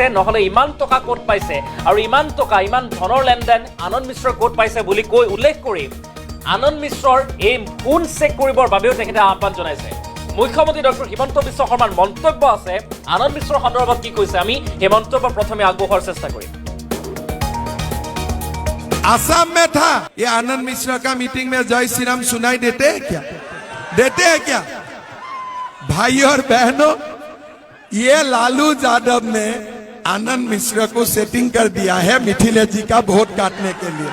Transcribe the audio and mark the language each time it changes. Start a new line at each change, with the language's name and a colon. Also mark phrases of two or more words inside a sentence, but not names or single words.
Assamese: নহ'লে ইমান টকা ক'ত পাইছে আৰু ইমান টকা, ইমান ধনৰ লেনদেন আনন্দ মিশ্ৰই ক'ত পাইছে বুলি কৈ উল্লেখ কৰি আনন্দ মিশ্ৰৰ এই ফোন চেক কৰিবৰ বাবেও তেখেতে আহ্বান জনাইছে। মুখ্যমন্ত্ৰী ডক্টৰ হিমন্ত বিশ্ব শৰ্মাৰ মন্তব্য আছে, আনন্দ মিশ্ৰৰ সন্দৰ্ভত কি কৈছে আমি এই মন্তব্য প্ৰথমে আগবঢ়োৱাৰ চেষ্টা কৰিম।
Hindi: आसाम में था ये आनंद मिश्रा का मीटिंग में जय श्री राम सुनाई देते हैं क्या? देते हैं क्या? भाई और बहनों, ये लालू यादव ने आनंद मिश्रा को सेटिंग कर दिया है मिथिलेश जी का वोट काटने के लिए।